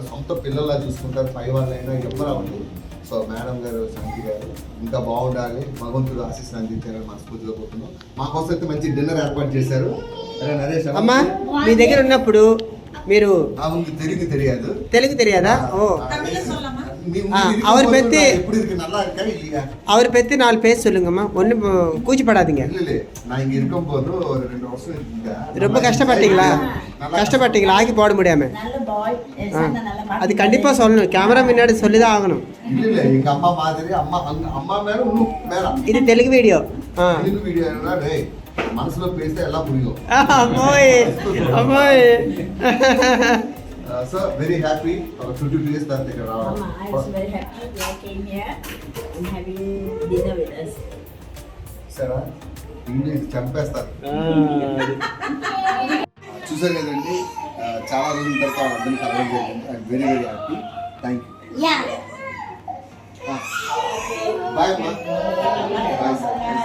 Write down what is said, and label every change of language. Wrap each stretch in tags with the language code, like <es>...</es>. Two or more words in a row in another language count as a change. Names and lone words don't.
<te>సొంత పిల్లల్లా చూసుకుంటారు. పై వాళ్ళైనా ఎవరు అవ్వండి. సో మేడం గారు, శాంతి గారు ఇంకా బాగుండాలి. భగవంతుడు ఆశీస్సులు అందించారని మనస్ఫూర్తిగా కోరుతున్నాం. మా కోసం అయితే మంచి డిన్నర్ ఏర్పాటు చేశారు. నరేష్ అమ్మా మీ దగ్గర ఉన్నప్పుడు మీరు తెలియదు తెలియదా?</te> <ta>ఓ அவர் பத்தி அவர் பத்தி 4 பேர் சொல்லுங்கம்மா. ஒண்ணு கூச்சப்படாதீங்க. நான் இங்க இருக்கும்போது ஒரு 2 வருஷம் இருந்தேன். ரொம்ப கஷ்டப்பட்டீங்களா ஆகி போட முடியாம? அது கண்டிப்பா சொல்லணும். கேமரா முன்னாடி சொல்லிதான் ஆகணும். இல்ல எங்க அம்மா மாதிரி அம்மா மேல இன்னும் மேல. இது தெலுங்கு வீடியோ. தெலுங்கு வீடியோனா டேய்</ta> <te>మనసులో పేస్తే ఎలా పురిగో. అమ్మాయి</te> <en>So very happy for 52 years that they can Mama, I was very happy they came here and having dinner with us.</en> <te>సరే ఇంగ్లీష్ చంపేస్తారు. చూసారు కదండి, చాలా రోజుల తర్వాత అందరినీ కలవడం జరిగింది.</te> <en>I'm very very happy. Thank you. యా</en> <te>బాయ్ అమ్మా. బాయ్ సార్.</te>